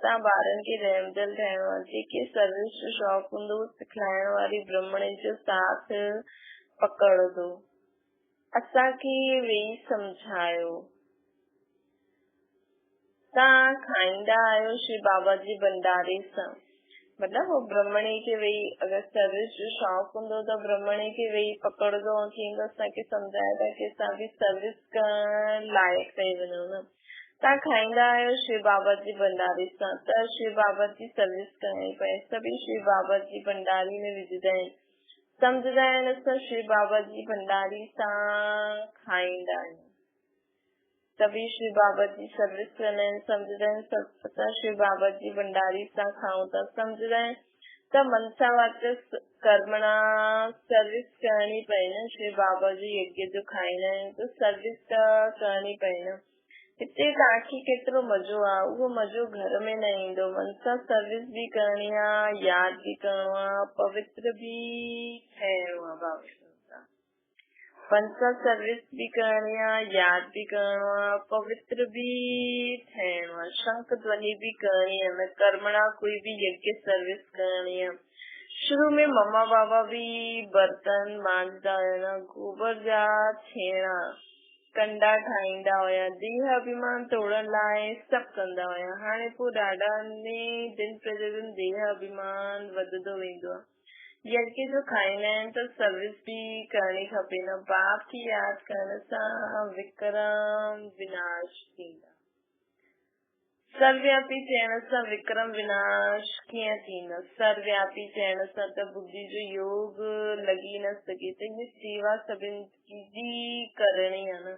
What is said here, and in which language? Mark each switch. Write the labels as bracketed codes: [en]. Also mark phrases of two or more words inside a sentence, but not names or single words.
[sd] तव्हां ॿारनि खे रहमदिल ठाहिणो आहे। जेके सर्विस जो शौक़ु हूंदो सिखाइण वारी ब्रह्मणी जो साथ पकड़ंदो। असांखे वेही सम्झायो। तव्हां खाईंदा आहियो श्री बाबा जी भंडारे सां, मतलब वो ब्रह्मणी खे वेही अगरि सर्विस जो शौक़ु हूंदो त ब्रह्मणी खे वेही पकड़ंदो ऐं चईंदो असांखे सम्झाए था की असां बि सर्विस करण लाइक़ु ठही वञूं न। तव्हां खाईंदा आहियो शिव बाबा जी भंडारी सां त शिव बाबा जी सर्विस करणी पए। सभी शिव बाबा जी भंडारी में विझंदा आहिनि, सम्झंदा आहिनि असां शिव बाबा जी भंडारी सां खाईंदा आहियूं। सभी शिव बाबा जी सर्विस कंदा आहिनि, सम्झंदा आहिनि असां शिव बाबा जी भंडारी सां खाऊं था। सम्झंदा आहिनि त मनसा वाचक कर्मणा सर्विस करणी पए न। शिव बाबा जी यज्ञ जो खाईंदा आहिनि त सर्विस त करणी पए न। हिते तव्हांखे केतिरो मज़ो आहे, उहो मज़ो घर में न ईंदो। मनसा सर्विस बि करणी आहे, यादि बि करणो आहे, पवित्र बि ठहिणो आहे। [hi] बाबा मनसा सर्विस भी करनी है, याद भी करना है, पवित्र भी ठहना है, शंख ध्वनि भी करनी है। मैं कर्मणा कोई भी यज्ञ सर्विस करनी है। [sd] शुरू में मम्मा बाबा भी बर्तन मांजदा हुया, गोबर जा छेणा कंडा ठाहींदा हुया, देह अभिमान तोड़ण लाइ सभु कंदा हुया। हाणे पोइ ॾाढा दिन प्रतिदिन देह अभिमान वधंदो वेंदो आहे। यज्ञ जो खाईंदा आहिनि त सर्विस भी करणी खपे न। बाप की यादि करण सां विक्रम विनाश थींदा। सर्वव्यापी चइण सां विक्रम विनाश कीअं थींदा? सर्वव्यापी चइण सां त बुद्धि जो योग लॻी न सघे त इहा सेवा सभिनि जी करणी आहे न।